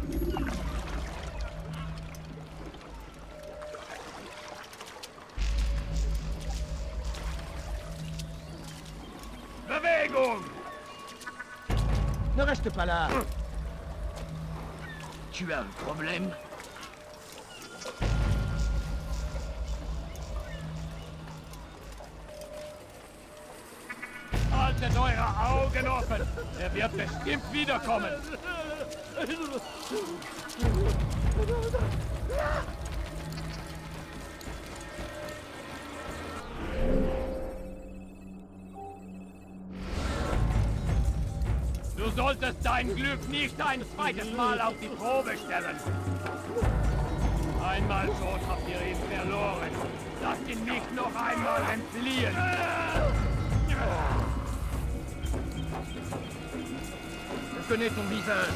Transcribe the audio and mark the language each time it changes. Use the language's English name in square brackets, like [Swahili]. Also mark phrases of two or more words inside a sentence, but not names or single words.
[German] Bewegung! [French] Ne reste pas là. Tu as un problème? [German] Haltet eure Augen offen! Er wird bestimmt wiederkommen! Du solltest dein Glück nicht ein zweites Mal auf die Probe stellen! Einmal schon habt ihr ihn verloren! Lasst ihn nicht noch einmal entfliehen! [French] Je connais ton visage.